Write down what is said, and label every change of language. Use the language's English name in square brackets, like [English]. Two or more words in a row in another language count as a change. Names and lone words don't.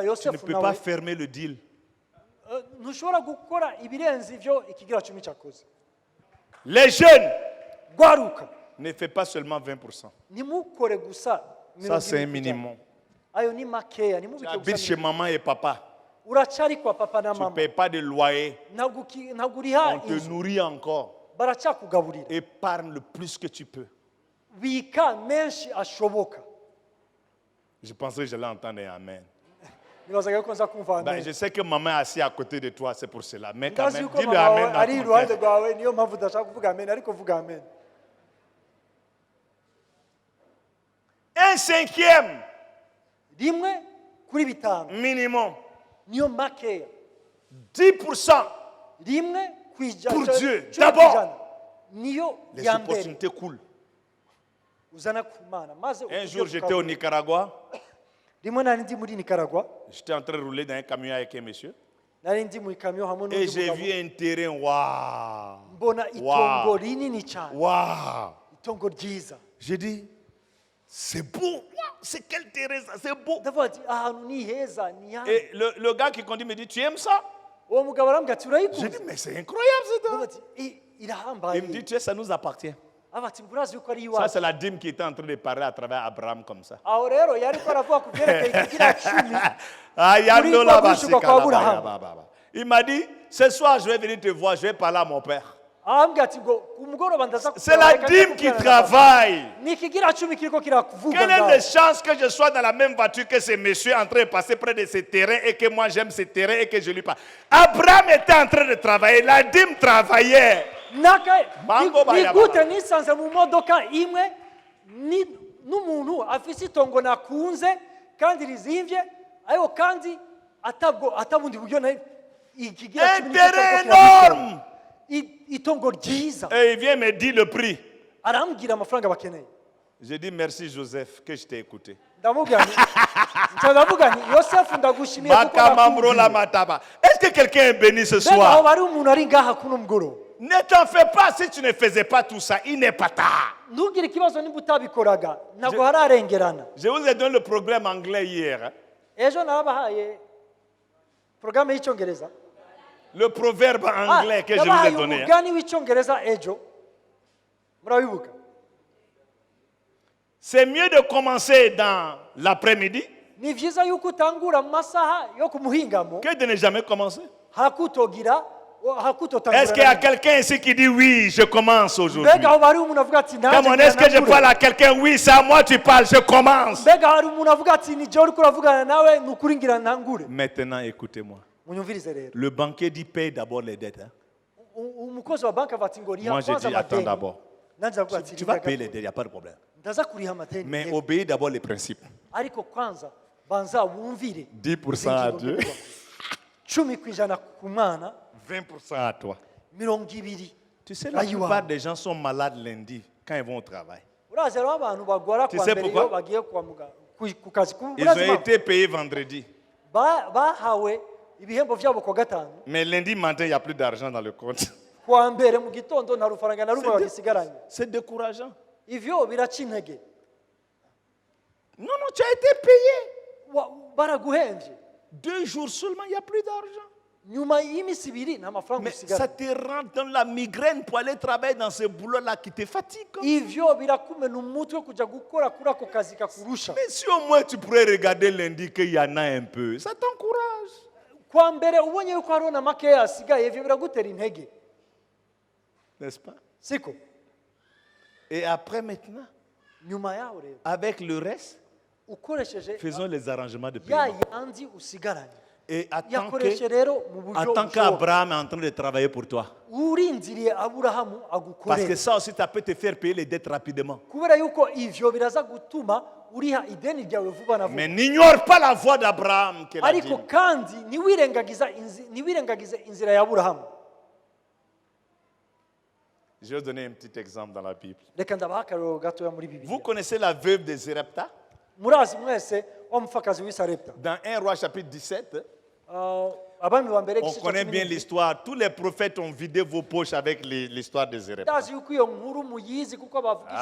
[French] tu ne yosefu peux pas [Rundi] nawe [French] fermer le deal. [Rundi] ntushobora gukora ibirenze ibyo ikigira 10 cyakoze [French] Les jeunes, [Rundi] gwaruka [French] ne fais pas seulement 20%. [Rundi] nimukore gusa [French] Ça, c'est un 20%. minimum. [Rundi] ayo ni makeya [French] Tu [Rundi] nimubike [French] habites chez [Rundi] gusa [French] maman et papa. [Rundi] uracari kwa papa na [French] Tu ne [Rundi] mama [French] payes pas de loyer. [Rundi] ntabwo uriha [French] On te [Rundi] inzu [French] nourrit encore. [Rundi] baracyakugaburira [French] Épargne le plus que tu peux. [Rundi] bika menshi ashoboka [French] Je pensais que j'allais entendre un amen. [Rundi] nibazaga yuko nza kumva [French] Ben, [Rundi] amen [French] je sais que maman est assise à côté de toi, c'est pour cela. Mais quand [Rundi] ndazi [French] même, [Rundi] yuko [French] dis le [Rundi] mama wawe [French] amen [Rundi] ari [French] dans ton [Rundi] iruhande [French] cœur. [Rundi] rwawe niyo mpamvu udashaka kuvuga amen ariko vuga amen [French] Un cinquième [Rundi] rimwe kuri bitanu [French] minimum. [Rundi] niyo makeya [French] 10%. [Rundi] rimwe ku ijana [French] Pour Dieu, [Rundi] cumi ku [French] d'abord. [Rundi] ijana niyo [French] Les [Rundi] ya mbere [French] opportunités coulent. [Rundi] uzana ku mana maze [French] Un [Rundi] uturyo [French] jour, j'étais [Rundi] tukabura. [French] au Nicaragua. [Rundi] rimwe nari ndi muri nicaragua [French] J'étais en train de rouler dans un camion avec un monsieur. [Rundi] nari ndi mu ikamyo hamwe [French] Et [Rundi] n'undi [French] j'ai [Rundi] mugabo [French] vu un terrain. Waouh! [Rundi] mbona itongo Wow. rinini cyane Waouh! itongo ryiza [French] J'ai dit, c'est beau. Waouh, c'est quel terrain ça? C'est beau. [Rundi] ndavuga ati ahantu ni heza ni hano [French] Et le gars qui conduit me dit, tu aimes ça? [Rundi] uwo mugabo arambwira ati [French] J'ai [Rundi] urayikuze [French] dit, mais c'est incroyable ce [Rundi] ndavuga [French] terrain. [Rundi] ati irahambaye [French] Il me dit, tu sais, ça nous appartient. [Rundi] avuga ati mburazi yuko ari [French] Ça, [Rundi] iwacu [French] c'est la dîme qui était en train de parler à travers Abraham comme ça. [Rundi] aho rero yari ko aravuga ku byerekeye ikigira 10 Ah, yando la Kuri kwa basika la Abraham. ba, ba, ba. [French] Il m'a dit, ce soir, je vais venir te voir, je vais parler à mon père. [Rundi] arambwira ati ngo ku mugoroba ndaza [French] C'est la [Rundi] kukureba, [French] dîme [Rundi] reka [French] qui [Rundi] njye kukubwira [French] travaille. [Rundi] ni ikigira 10 kiriko kiravuga [French] Quelles sont [Rundi] ngaho. [French] les chances que je sois dans la même voiture que ce monsieur en train de passer près de ce terrain et que moi j'aime ce terrain et que je lui parle? Abraham était en train de travailler, la dîme travaillait. Mango ni baya gute baba. [Rundi] nisanze mu modoka imwe n'umuntu afise itongo nakunze kandi rizimvye ariko kandi atabundi buryo ikigira [French] Un 10 terrain énorme. [Rundi] itongo ryiza [French] Et il vient me dire le prix. [Rundi] arambwira amafaranga bakeneye [French] Je dis merci Joseph que je t'ai écouté. [Rundi] ndavuga nti yosefu ndagushimiye kuko Makamambro la nakumviye. mataba. [French] Est-ce que quelqu'un est béni ce [Rundi] mbega aho [French] soir? [Rundi] bari umuntu ari ngaha kuno mugoroba [French] Ne t'en fais pas si tu ne faisais pas tout ça. Il n'est pas tard. [Rundi] ntugire ikibazo niba utabikoraga ntabwo hararengerana [French] Je vous ai donné le problème anglais hier. Hein. [Rundi] ejo nabahaye porogaramu y'icyongereza [French] Le proverbe anglais que je vous ai donné. [Rundi] umugani w'icyongereza ejo murabibuka. [French] C'est mieux de commencer dans l'après-midi [Rundi] Ni byiza yuko utangura mu masaha yo ku muhingamo [French] que de ne jamais commencer. [Rundi] hakutogira [French] Est-ce qu'il y a quelqu'un ici qui dit oui, je commence aujourd'hui? [Rundi] mbega aho bari umuntu avuga ati [French] Comment est-ce que je parle à quelqu'un? Oui, c'est à moi tu parles, je commence. [Rundi] mbega hari umuntu avuga ati ni je uriko uravugana nawe ni ukuri ngira ntangure. [French] Maintenant, écoutez-moi. [Rundi] Munyumvirize rero [French] Le banquier dit paye d'abord les dettes. Hein. [Rundi] umukozi wa banki ava ati ngo riha [French] Moi, je [Rundi] kwanza [French] dis attends [Rundi] amadeni. [French] d'abord. [Rundi] Nanjye avuga ati [French] Tu vas payer les dettes, il n'y a pas de problème. [Rundi] ndaza kuriha amadeni [French] Mais [Rundi] yego. [French] obéis d'abord les principes. [Rundi] ariko kwanza banza wumvire [French] 10% à Dieu, [Rundi] 10% ku mwana [French] 20% à toi. [Rundi] 20%. [French] Tu sais, la plupart des gens sont malades lundi quand ils vont au travail. [Rundi] urazi rero abantu bagwara [French] Tu [Rundi] kwa [French] sais [Rundi] mbere [French] pourquoi? [Rundi] iyo bagiye kwa muganga ku kazi [French] Ils ont été payés vendredi. [Rundi] bahawe ibihembo byabo kwa gatanu [French] Mais lundi matin, il n'y a plus d'argent dans le compte. [Rundi] kwa mbere mu gitondo nta rufaranga na rumwe bagisigaranye. [French] C'est décourageant. [Rundi] Ivyo biraca intege. [French] Non, non, tu as été payé. [Rundi] Baraguhembye [French] 2 jours seulement, il n'y a plus d'argent. [Rundi] nyuma y'iminsi ibiri nta mafaranga [French] Mais ça [Rundi] usigaranye. [French] te rentre dans la migraine pour aller travailler dans ce boulot-là qui te fatigue. [Rundi] Ivyo birakumena umutwe kujya gukora kuri ako kazi kakurusha. [French] Mais si au moins tu pourrais regarder lundi qu'il y en a un peu, ça t'encourage. [Rundi] Kwa mbere ubonye yuko hariho na makeya asigaye ivyo biragutera intege. [French] N'est-ce pas? [Rundi] Siko [French] Et après maintenant, [Rundi] nyuma yaho rero [French] avec le reste, [Rundi] ukoresheje [French] faisons les arrangements de [Rundi] ya [French] paiement. [Rundi] yandi usigaranye. [French] Et [Rundi] Yakoreshe rero mu buryo [French] attends [Rundi] bushoboka. [French] qu'Abraham est en train de travailler pour toi. [Rundi] Urindiriye Aburahamu [French] Parce que [Rundi] agukorera. [French] ça aussi, ça peut te faire payer les dettes rapidement. [Rundi] Kubera yuko ivyo biraza gutuma uriha ideni ryawe vuba na vuba. [French] Mais n'ignore pas la voix d'Abraham qu'elle a dit. [Rundi] Ariko kandi ntiwirengagize inzira ya Aburahamu. [French] Je vais donner un petit exemple dans la Bible. [Rundi] Reka ndabaha akarero gatoya muri [French] Vous [Rundi] Bibiliya. [French] connaissez la veuve de Zérepta? [Rundi] Murazi mwese wa mupfakazi w'i Sarepta. [French] Dans 1 Roi chapitre 17, [Rundi] Abami ba mbere [French] on connaît bien l'histoire. Tous les prophètes ont vidé vos poches avec l'histoire de Zérepta. [Rundi] Ndazi yuko iyo nkuru muyizi kuko abavugishwa